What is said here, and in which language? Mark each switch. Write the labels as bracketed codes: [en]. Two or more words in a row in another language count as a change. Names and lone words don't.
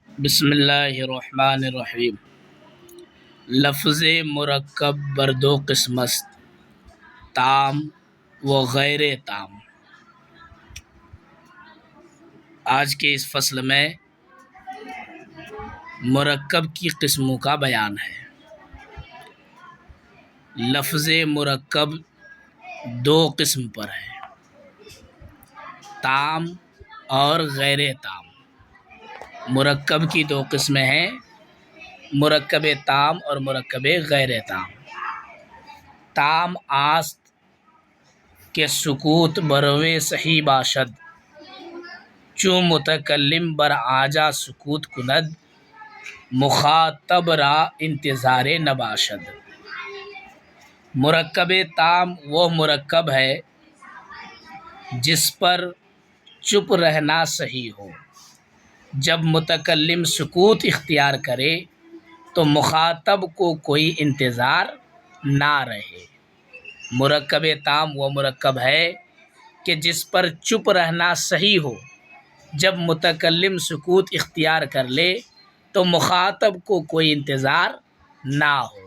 [ar] بسم اللہ الرحمن الرحیم۔ [fa] لفظ مرکب بر دو قسم است، تام و غیر تام۔ [ur] آج کے اس فصل میں مرکب کی قسموں کا بیان ہے۔ لفظ مرکب دو قسم پر ہے، تام اور غیر تام۔ مرکب کی دو قسمیں ہیں، مرکب تام اور مرکب غیر تام۔ [fa] تام آست کے سکوت بروے صحیح باشد، چوں متکلم بر آجا سکوت کند، مخاطب را انتظار نباشد۔ [ur] مرکب تام وہ مرکب ہے جس پر چپ رہنا صحیح ہو، جب متکلم سکوت اختیار کرے تو مخاطب کو کوئی انتظار نہ رہے۔ مرکب تام وہ مرکب ہے کہ جس پر چپ رہنا صحیح ہو، جب متکلم سکوت اختیار کر لے تو مخاطب کو کوئی انتظار نہ ہو۔